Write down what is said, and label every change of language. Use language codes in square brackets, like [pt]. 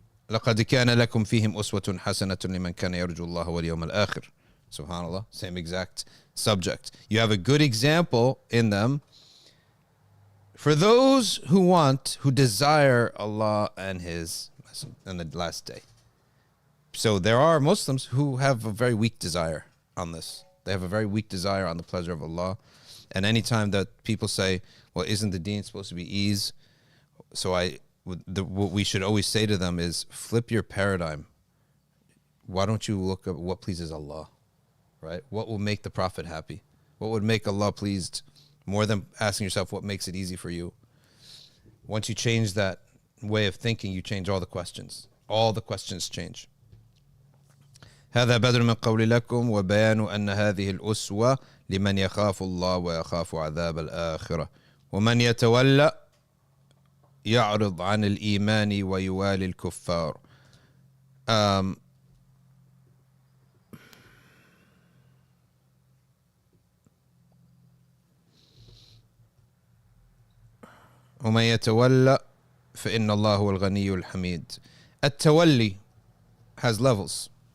[ar] لقد كان لكم فيهم أسوة حسنة لمن كان يرجو الله واليوم الآخر. [en] Subhanallah, same exact subject. You have a good example in them for those who desire Allah and His and the last day. So there are Muslims who have a very weak desire on this. They have a very weak desire on the pleasure of Allah. And anytime that people say, well, isn't the deen supposed to be ease? So what we should always say to them is, flip your paradigm. Why don't you look at what pleases Allah? Right? What will make the Prophet happy? What would make Allah pleased? More than asking yourself what makes it easy for you. Once you change that way of thinking, you change all the questions. All the questions change. [ar] هذا بدر من قولي لكم وبيان أن هذه الأسوة لمن يخاف الله ويخاف عذاب الآخرة ومن يتولى يعرض عن الإيمان ويوالي الكفار. ومن يتولى فإن الله هو الغني الحميد. [en] التولي has levels.